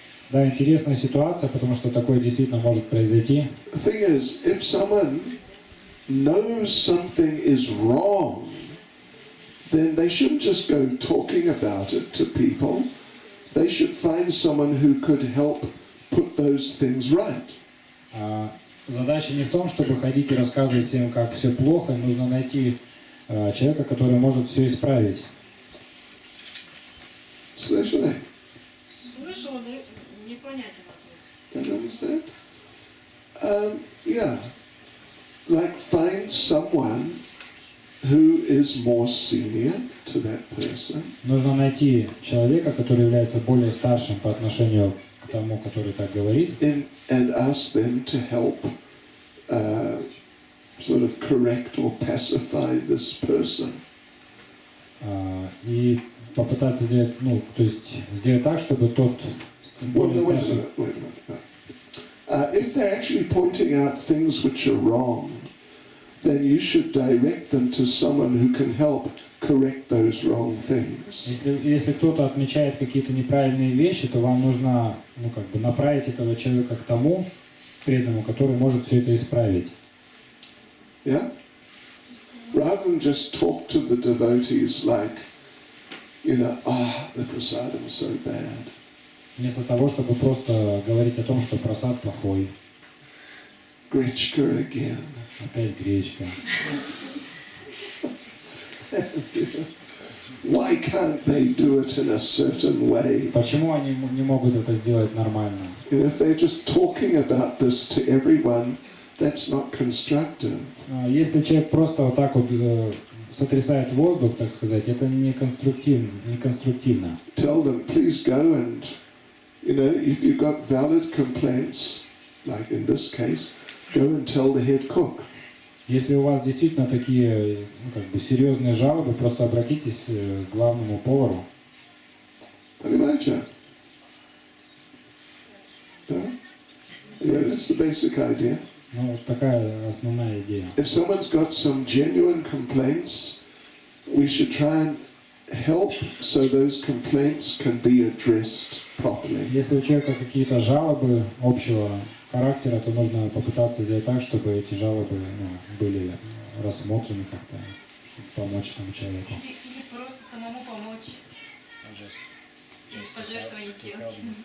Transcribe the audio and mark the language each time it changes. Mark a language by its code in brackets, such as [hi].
[ru] Да, интересная ситуация, потому что такое действительно может произойти. [en] The thing is, if someone knows something is wrong, then they shouldn't just go talking about it to people. they should find someone who could help put those things right. [ru] Задача не в том, чтобы ходить и рассказывать всем, как все плохо. Нужно найти человека, который может все исправить. Слышали? Слышал, но непонятен ответ. [en] Don't understand? Yeah. Like find someone who is more senior to that person. [ru] Нужно найти человека, который является более старшим по отношению к тому, который так говорит. [en] And ask them to help sort of correct or pacify this person. [ru] И попытаться сделать, то есть сделать так, чтобы тот более старший... [en] Wait a minute. If they're actually pointing out things which are wrong, then you should direct them to someone who can help correct those wrong things. [ru] Если кто-то отмечает какие-то неправильные вещи, то вам нужно, направить этого человека к тому преданному, который может все это исправить. [en] Yeah? Rather than just talk to the devotees like, the prasadam is so bad. [ru] Вместо того, чтобы просто говорить о том, что прасад плохой. Гречка [en] again. [ru] Опять гречка. [en] Why can't they do it in a certain way? [ru] Почему они не могут это сделать нормально? [en] If they're just talking about this to everyone, that's not constructive. [ru] Если человек просто вот так вот сотрясает воздух, так сказать, это не конструктивно. [en] Tell them, please go and, if you've got valid complaints, like in this case, go and tell the head cook. [ru] Если у вас действительно такие, серьезные жалобы, просто обратитесь к главному повару. Понимаете? [en] Да? That's the basic idea. [ru] Вот такая основная идея. [en] If someone's got some genuine complaints, we should try and help so those complaints can be addressed properly. [ru] Если у человека какие-то жалобы общего характера, то нужно попытаться сделать так, чтобы эти жалобы были рассмотрены как-то, чтобы помочь тому человеку. Или просто самому помочь. Или пожертвование сделать.